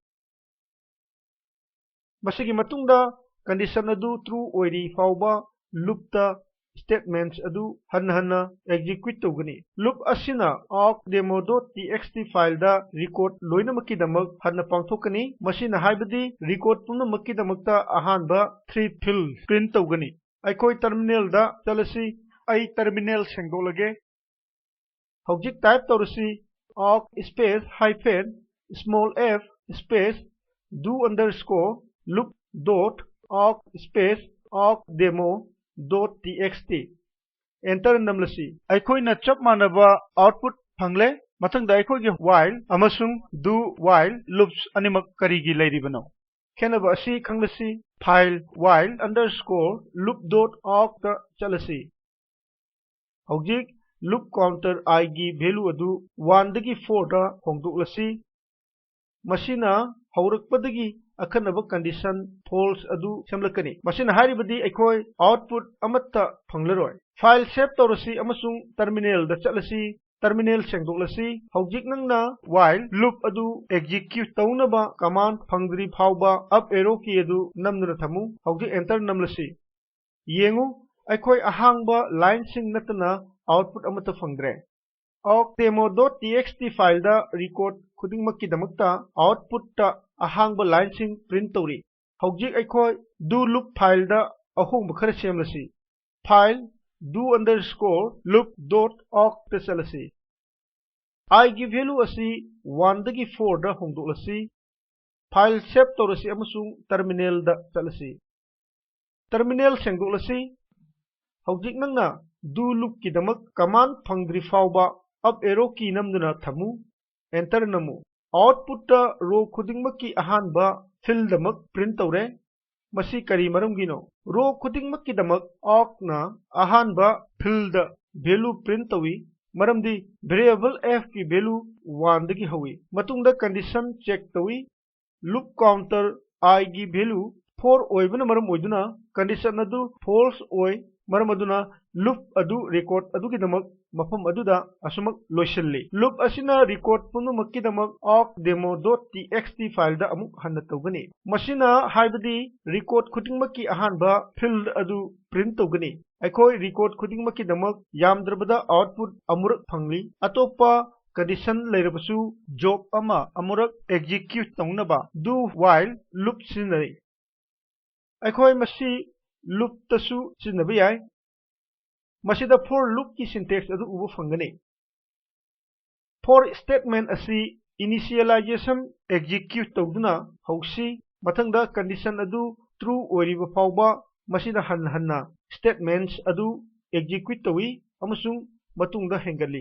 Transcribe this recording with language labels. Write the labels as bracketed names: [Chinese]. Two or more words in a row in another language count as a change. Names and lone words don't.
[Manipuri] masigi matungda condition adu true oiri fawba loop ta statements adu hanna execute togani loop asina awkdemo.txt file da record loinamaki damak hanna pangthokani masina haibadi record punamakki damakta ahanba 3 field print togani aikoi terminal da chalasi ai terminal sengdolage hojik type torasi awk [English] space hyphen small f space do underscore loop dot awk space awkdemo.txt enter [Manipuri] namlasi aikoina chap manaba output phangle mathangda aikogi while amasung [English] do while loops [Manipuri] animak karigi leiribano Khenaba asi khanglasi file [English] while underscore loop.awk [Manipuri] ta chalasi. Hojik [English] loop counter [Manipuri] I gi value adu 1 dagi 4 da hongdoklasi. Masina haurakpadagi akhanaba condition false adu semlakani. Masina haribadi aikoi output amatta phanglaroi. File save tawrasi amasung terminal da chalasi. Terminal sengdoklasi. Hojik nangna [English] while loop [Manipuri] adu execute tawnaba command phangdri phawba [English] up arrow key [Manipuri] adu namduna thamu. Hojik enter namlasi. Yengu aikoi ahangba line sing natana output amata phangdre. Awk demo.txt file da record khudingmakki damakta output ta ahangba line sing print tawri. Hojik aikoi [English] do loop [Manipuri] file da ahongba khara semlasi. File [English] do underscore loop.awk [Manipuri] ta chalasi. I gi value asi 1 dagi 4 da hongdoklasi. File save tawrasi amasung terminal da chalasi. Terminal sengdoklasi. Hojik nangna [English] do loop [Manipuri] ki damak command phangdri fawba [English] up arrow key [Manipuri] namduna thamu. Enter namu. Output ta row khudingmakki ahanba fill damak print tawre. Masi kari maramgino. Row khudingmakki damak awk na ahanba fill da value print tawi. Maramdi variable f ki value 1 dagi hawi. Matungda condition check tawi. [English] Loop counter [Manipuri] I gi value 4 oibana maram oiduna condition adu false oi. Maram aduna loop adu record adu ki damak mafam aduda asumak loisilli. Loop asina record punumakki damak awk demo.txt file da amuk hanna tawgani. Masina haibadi record khudingmakki ahanba field adu print tawgani. Aikoi record khudingmakki damak yamdrabada output amurak phangli. Atopa condition leirabasu job ama amurak execute tawnaba [English] do while loop [Manipuri] sinari. Aikoi masi loop tasu sinnabi yai. Masida [English] for loop [Manipuri] ki syntax adu ubu phangani. [English] For statement [Manipuri] asi initialization execute tawduna hausi mathangda condition adu true oiriba fawba masida hanna statements adu execute tawi amasung matungda hengali.